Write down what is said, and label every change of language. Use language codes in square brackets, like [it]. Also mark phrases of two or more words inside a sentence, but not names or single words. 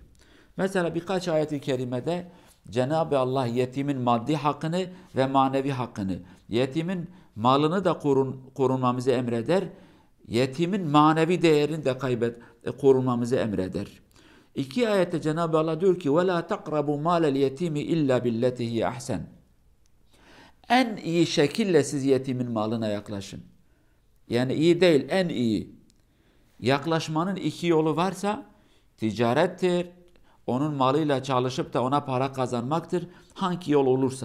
[tr] Mesela birkaç ayet-i kerimede Cenab-ı Allah yetimin maddi hakkını ve manevi hakkını, yetimin malını da korunmamızı emreder, yetimin manevi değerini de korunmamızı emreder. İki ayette Cenab-ı Allah diyor ki [ar] وَلَا تَقْرَبُوا مَالَ الْيَتِيمِ اِلَّا بِالَّتِهِ اَحْسَنِ [tr] En iyi şekilde siz yetimin malına yaklaşın. Yani iyi değil, en iyi. Yaklaşmanın iki yolu varsa ticarettir, onun malıyla çalışıp da ona para kazanmaktır. Hangi yol olursa.